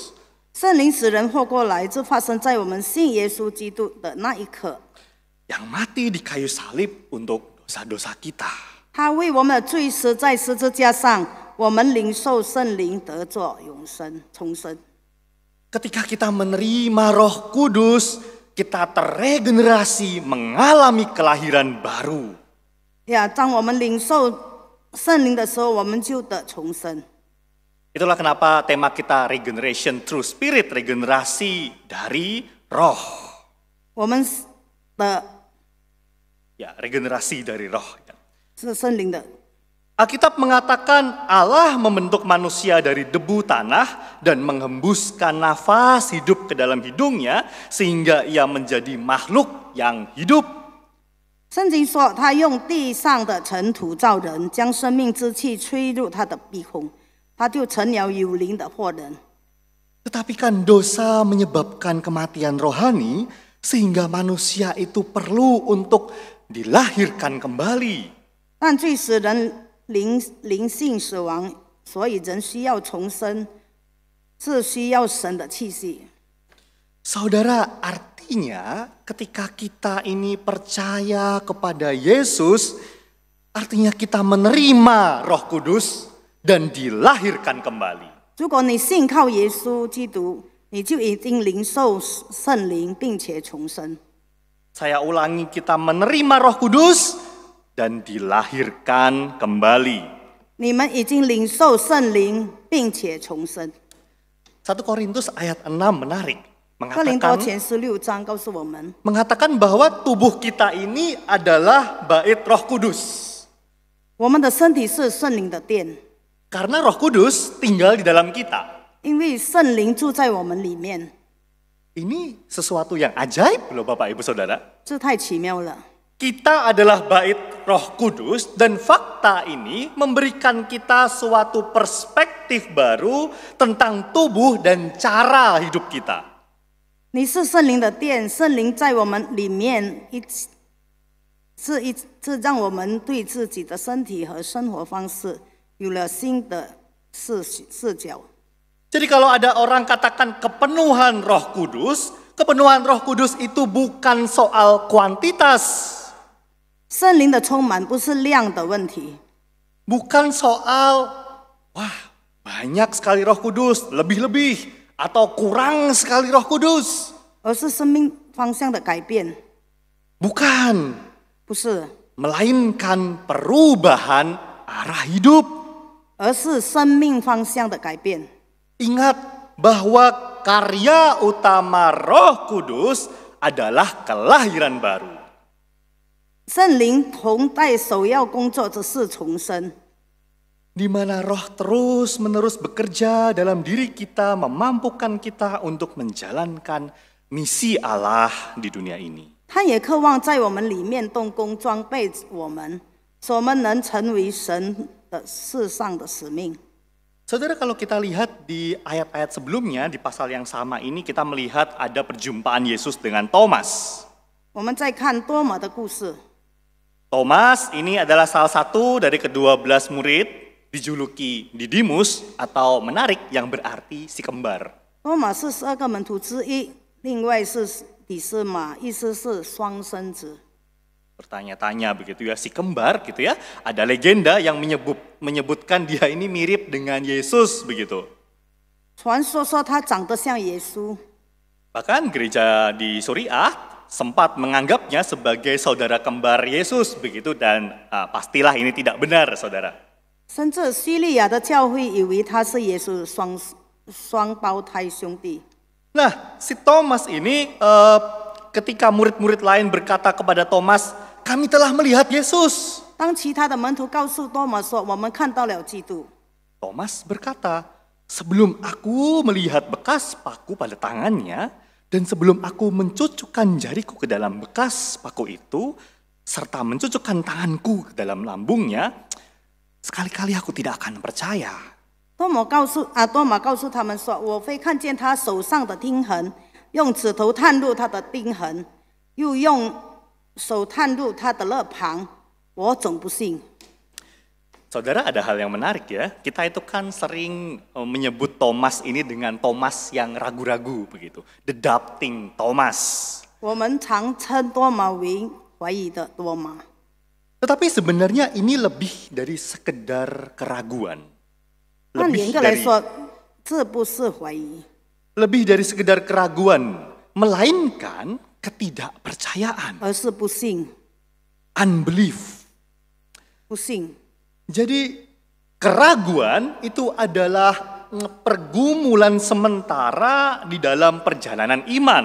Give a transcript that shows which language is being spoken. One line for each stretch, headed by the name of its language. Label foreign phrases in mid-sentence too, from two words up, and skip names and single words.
Chinese: 圣灵使人活过来，就发生在我们信耶稣基督的那一刻。
Indonesian: Yang mati di kayu salib untuk dosa-dosa kita.
Chinese: 他为我们的罪死在十字架上，我们领受圣灵得作永生重生。
Indonesian: Ketika kita menerima Roh Kudus, kita terregenerasi, mengalami kelahiran baru.
Chinese: 当我们领受圣灵的时候，我们就得重生。
Indonesian: Itulah kenapa tema kita
English: regeneration through spirit,
Indonesian: regenerasi dari roh.
Chinese: 我们的
Indonesian: Ya, regenerasi dari roh.
Chinese: 是圣灵的。
Indonesian: Alkitab mengatakan Allah membentuk manusia dari debu tanah dan menghembuskan nafas hidup ke dalam hidungnya sehingga ia menjadi makhluk yang hidup.
Chinese: 圣经说，他用地上的尘土造人，将生命之气吹入他的鼻孔，他就成了有灵的活人。
Indonesian: Tetapi kan dosa menyebabkan kematian rohani sehingga manusia itu perlu untuk dilahirkan kembali.
Chinese: 但罪使人灵性死亡，所以人需要重生，是需要神的气息。
Indonesian: Saudara, artinya ketika kita ini percaya kepada Yesus, artinya kita menerima Roh Kudus dan dilahirkan kembali.
Chinese: 如果你信靠耶稣基督，你就已经领受圣灵，并且重生。
Indonesian: Saya ulangi, kita menerima Roh Kudus dan dilahirkan kembali.
Chinese: 你们已经领受圣灵，并且重生。
Indonesian: 1 Korintus ayat 6 menarik.
Chinese: 哥林多前16章告诉我们，
Indonesian: Mengatakan bahwa tubuh kita ini adalah bait Roh Kudus.
Chinese: 我们的身体是圣灵的殿，
Indonesian: Karena Roh Kudus tinggal di dalam kita.
Chinese: 因为圣灵住在我们里面，
Indonesian: Ini sesuatu yang ajaib loh Bapak Ibu Saudara.
Chinese: 这太奇妙了。
Indonesian: Kita adalah bait Roh Kudus dan fakta ini memberikan kita suatu perspektif baru tentang tubuh dan cara hidup kita.
Chinese: 你是圣灵的殿，圣灵在我们里面，是让我们对自己的身体和生活方式有了新的视角。
Indonesian: Jadi kalau ada orang katakan kepenuhan Roh Kudus itu bukan soal kuantitas.
Chinese: 圣灵的充满不是量的问题，
Indonesian: Bukan soal, wah banyak sekali Roh Kudus, lebih-lebih, atau kurang sekali Roh Kudus.
Chinese: 而是生命方向的改变，
Indonesian: Bukan,
Chinese: 不是，
Indonesian: melainkan perubahan arah hidup.
Chinese: 而是生命方向的改变。
Indonesian: Ingat bahwa karya utama Roh Kudus adalah kelahiran baru.
Chinese: 圣灵同在首要工作的是重生，
Indonesian: Di mana roh terus-menerus bekerja dalam diri kita, memampukan kita untuk menjalankan misi Allah di dunia ini.
Chinese: 他也渴望在我们里面动工，装备我们，使我们能成为神的世上的使命。
Indonesian: Saudara, kalau kita lihat di ayat-ayat sebelumnya, di pasal yang sama ini kita melihat ada perjumpaan Yesus dengan Thomas.
Chinese: 我们再看多马的故事，
Indonesian: Thomas ini adalah salah satu dari ke-12 murid, dijuluki Didimus atau menarik yang berarti si kembar.
Chinese: 多马是12个门徒之一，另外是底斯马，意思是双生子。
Indonesian: Bertanya-tanya begitu ya, si kembar gitu ya. Ada legenda yang menyebutkan dia ini mirip dengan Yesus begitu.
Chinese: 传说说他长得像耶稣，
Indonesian: Bahkan gereja di Suriah sempat menganggapnya sebagai saudara kembar Yesus begitu, dan pastilah ini tidak benar saudara.
Chinese: 甚至叙利亚的教会以为他是耶稣的双胞胎兄弟。
Indonesian: Nah, si Thomas ini ketika murid-murid lain berkata kepada Thomas, kami telah melihat Yesus.
Chinese: 当其他的门徒告诉多马说：“我们看到了基督。”
Indonesian: Thomas berkata, sebelum aku melihat bekas paku pada tangannya, dan sebelum aku mencucukkan jariku ke dalam bekas paku itu, serta mencucukkan tanganku ke dalam lambungnya, sekali-kali aku tidak akan percaya.
Chinese: 多马告诉他们说：“我非看见他手上的钉痕，用指头探入他的钉痕，又用手探入他的肋旁，我总不信。”
Indonesian: Saudara, ada hal yang menarik ya. Kita itu kan sering menyebut Thomas ini dengan Thomas yang ragu-ragu begitu.
English: The doubting Thomas.
Chinese: 我们常称多马为怀疑的多马。
Indonesian: Tetapi sebenarnya ini lebih dari sekedar keraguan.
Chinese: 按严格来说，这不是怀疑，
Indonesian: Lebih dari sekedar keraguan, melainkan ketidakpercayaan.
Chinese: 而是不信。 Unbelief. 不信，
Indonesian: Jadi keraguan itu adalah pergumulan sementara di dalam perjalanan iman.